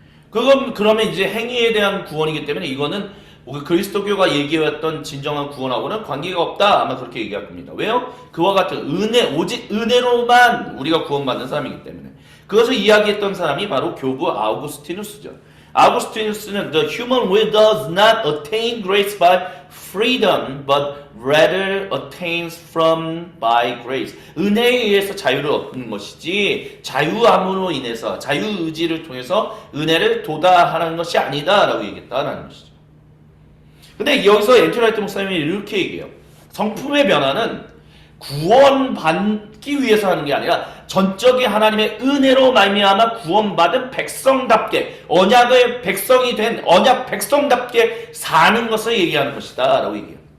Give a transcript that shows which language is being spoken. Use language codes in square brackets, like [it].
[ko] 그러면 이제 행위에 대한 구원이기 때문에 이거는 그리스도교가 얘기해왔던 진정한 구원하고는 관계가 없다 아마 그렇게 얘기할 겁니다. 왜요? 그와 같은 오직 은혜로만 우리가 구원받는 사람이기 때문에 그것을 이야기했던 사람이 바로 교부 아우구스티누스죠. [en] 아우구스티누스는 The human will does not attain grace by freedom but rather attains from by grace. [ko] 은혜에 의해서 자유를 얻는 것이지 자유함으로 인해서 자유의지를 통해서 은혜를 도달하는 것이 아니다라고 얘기했다는 것이죠. 근데 여기서 앤드류 화이트 목사님이 이렇게 얘기해요. 성품의 변화는 구원받기 위해서 하는 게 아니라 전적인 하나님의 은혜로 말미암아 구원받은 백성답게, 언약의 백성이 된 언약 백성답게 사는 것을 얘기하는 것이다 라고 얘기해요.